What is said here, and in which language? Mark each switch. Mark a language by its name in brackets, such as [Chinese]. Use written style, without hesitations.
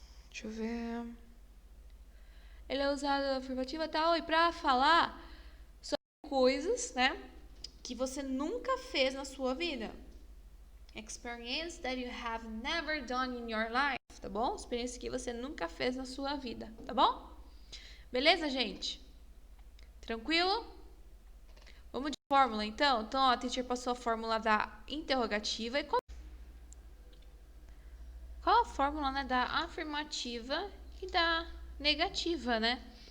[Portuguese] Deixa eu ver. Ele é usado na afirmativa tal e pra falar sobre coisas, né, que você nunca fez na sua vida. [English] Experience that you have never done in your life, [Portuguese] tá bom? Experiência que você nunca fez na sua vida, tá bom? Beleza, gente? Tranquilo? Vamos de fórmula, então? Então, ó, a teacher passou a fórmula da interrogativa. E qual a fórmula, né, da afirmativa e da negativa, né?